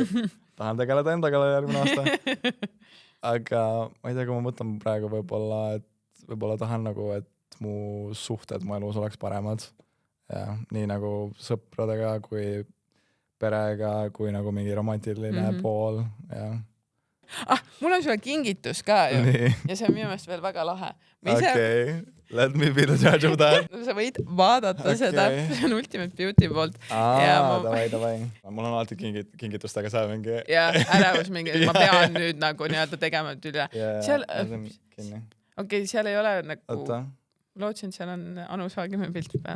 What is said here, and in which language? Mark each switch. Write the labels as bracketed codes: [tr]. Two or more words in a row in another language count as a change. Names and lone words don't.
[et] Tahan tegeleda enda kallal järgmine aasta. Aga ma ei tea, kui ma mõtlen praegu võib-olla tahan nagu, et mu suhted mu elus oleks paremad. Ja nii nagu sõpradega kui perega, kui nagu mingi romantiline pool. Ja. Mul on sulle kingitus ka ju. Ja see on minu meelest veel väga lahe. [en] Okay, let me be the judge of that. [et] Sa võid vaadata seda, see on Ultimate Beauty poolt. Davai. Mul on alati kingitustega seal mingi. Ja ärevus mingi, ma pean nüüd nagu nii-öelda tegema üle. Okei, seal ei ole nagu, lootsin, seal on Anu Saagime pilt peal.